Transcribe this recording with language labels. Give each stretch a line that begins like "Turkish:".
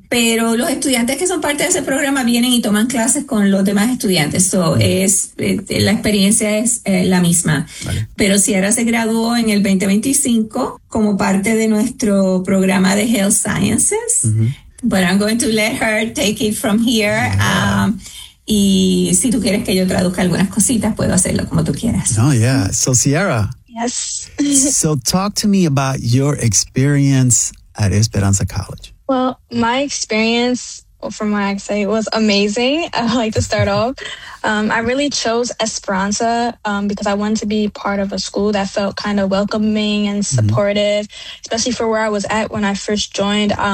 Spanish: Pero los estudiantes que son parte de ese programa vienen y toman clases con los demás estudiantes. So es, la experiencia es la misma. Vale. Pero Ciara se graduó en el 2025 como parte de nuestro programa de Health Sciences.
English: But I'm going to let her take it from here.
Spanish: Y si tú quieres que yo traduzca algunas cositas, puedo hacerlo como tú quieras.
English: Oh, yeah. So, Ciara. Yes. So, talk to me about your experience at Esperanza College. Well, my experience, from what I can say, was amazing. I like to start off. I really chose Esperanza because I wanted to be part of a school that felt kind of welcoming and supportive, especially for where I was at when I first joined.